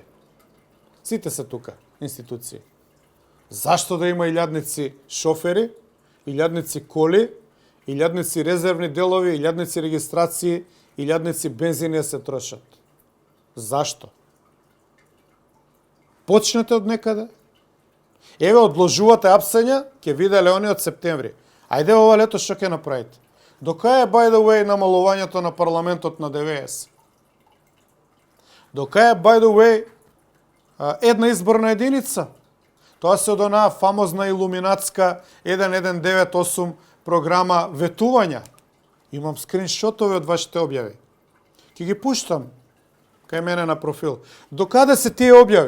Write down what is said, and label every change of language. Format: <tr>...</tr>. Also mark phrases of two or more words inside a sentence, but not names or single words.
<mk>Сите се тука, институции. Зашто да има илјадници шофери, илјадници коли, илјадници резервни делови, илјадници регистрации, илјадници бензини се трошат? Зашто? Почнете од некаде. Еве, одложувате апсења, ќе виделе они од септември. Ајде ова лето што ќе направите? До кај е,</mk> <en>by the way,</en> <mk>намалувањето на парламентот на ДВС? До кај е,</mk> <en>by the way,</en> <mk>една изборна единица? Тоа се од онаа фамозна илуминатска 1198 програма ветувања. Имам скриншотови од вашите објави. Ќе ги пуштам кај мене на профил. До каде се тие објави?</mk>